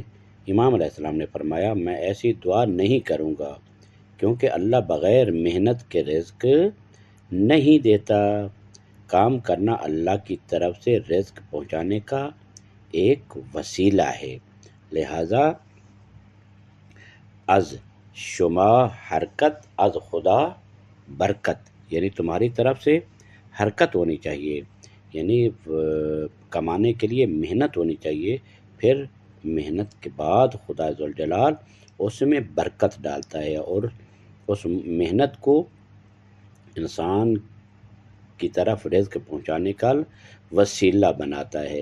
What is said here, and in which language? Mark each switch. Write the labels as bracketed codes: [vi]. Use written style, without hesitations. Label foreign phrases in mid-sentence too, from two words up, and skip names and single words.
[ur] امام علیہ السلام نے فرمایا، میں ایسی دعا نہیں کروں گا کیونکہ اللہ بغیر محنت کے رزق نہیں دیتا۔ کام کرنا اللہ کی طرف سے رزق پہنچانے کا ایک وسیلہ ہے، لہذا از [fa] شما حرکت از خدا برکت، [ur] یعنی تمہاری طرف سے حرکت ہونی چاہیے، یعنی کمانے کے لیے محنت ہونی چاہیے، پھر محنت کے بعد خدا ذوالجلال اس میں برکت ڈالتا ہے اور اس محنت کو انسان کی طرف رزق پہنچانے کا وسیلہ بناتا ہے۔